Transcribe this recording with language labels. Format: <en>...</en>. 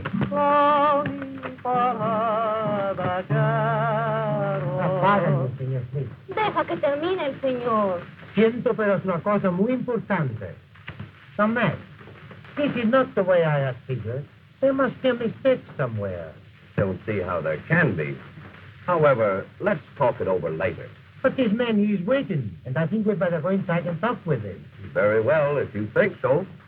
<en>Longing for her back at home.</en> <es>Apágalo, señor Smith. Deja que termine el señor. Siento, pero es una cosa muy importante.</es> <en>Tomás, this is not the way I have figured. There must be a mistake somewhere. Don't see how there can be. However, let's talk it over later. But this man, he is waiting, and I think we'd better go inside and talk with him. Very well, if you think so.</en>